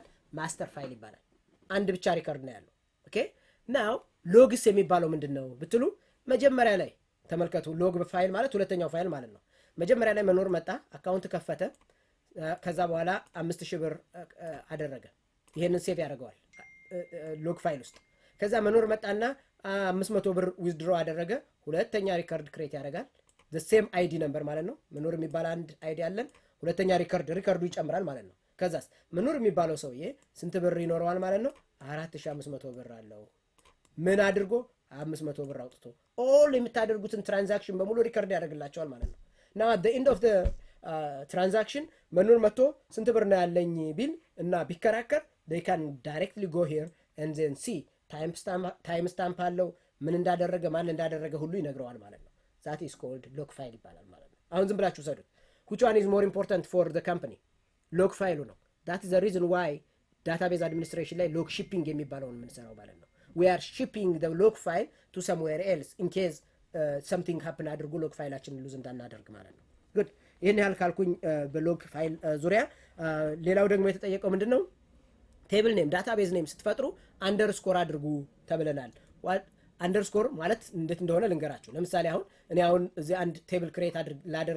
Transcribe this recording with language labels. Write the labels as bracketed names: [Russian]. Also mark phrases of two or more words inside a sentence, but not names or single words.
[Amharic] ማስተር ፋይል ይባላል። አንድ ብቻ ሪከርድ ነው ያለው። [English] okay now logs [Amharic] የሚባለው ምንድነው ብትሉ መጀመሪያ ላይ ተመልከቱ። [English] log file [Amharic] ማለት ሁለተኛው ፋይል ማለት ነው። መጀመሪያ ላይ መኖር መጣ፣ አካውንት ከፈተ። ከዛ በኋላ 5000 ብር አደረገ። ይሄንን ሴቭ ያደርገዋል [English] log file [Amharic] ውስጥ። ከዛ መኖር መጣና 500 ብር ዊዝድሮ አደረገ። ሁለተኛ ሪከርድ ክሬት ያደርጋል። [English] the same ID number [Amharic] ማለት ነው። መኖር የሚባል አንድ ID አለን። ሁለተኛ ሪከርዱ ይጨምራል ማለት ነው። ከዛስ መኖር የሚባለው ሰውዬ ስንት ብር ይኖረዋል ማለት ነው? 4500 ብር አለው። ምን አድርጎ 500 ብር አውጥቶ ኦል የምታደርጉትን ትራንዛክሽን በሙሉ ሪከርድ ያደርግላቸዋል ማለት ነው። [English] now at the end of the transaction [Amharic] መኖር መጥቶ ስንት ብር ነው ያለኝ ቢል እና ቢከራከር [English] they can directly go here and then see time stamp [Amharic] አለው። ምን እንዳደረገ ማን እንዳደረገ ሁሉ ይነግረዋል ማለት ነው። [English] that is called log file [Amharic] ይባላል ማለት ነው። አሁን ዝም ብላችሁ ሰዱት። [English] which one is more important for the company? log file [Amharic] ነው። [English] that is the reason why database administration [Amharic] ላይ [English] log shipping [Amharic] የሚባለውን የምንሰራው ማለት ነው። [English] we are shipping the log file to somewhere else in case something happen [Amharic] አድርጎ log ፋይላችንን ሉዝ እንዳናደርግ ማለት ነው። good ይሄን ያህል ካልኩኝ በሎግ ፋይል ዙሪያ። ሌላው ደግሞ የተጠየቀው ምንድነው? [English] table name database name [Amharic] ስትፈጥሩ አንደርስኮር አድርጉ ተብለናል። አንደርስኮር ማለት እንዴት እንደሆነ ልንገራችሁ። ለምሳሌ እኔ እዚህ አንድ ቴብል ክሬት ላደርግ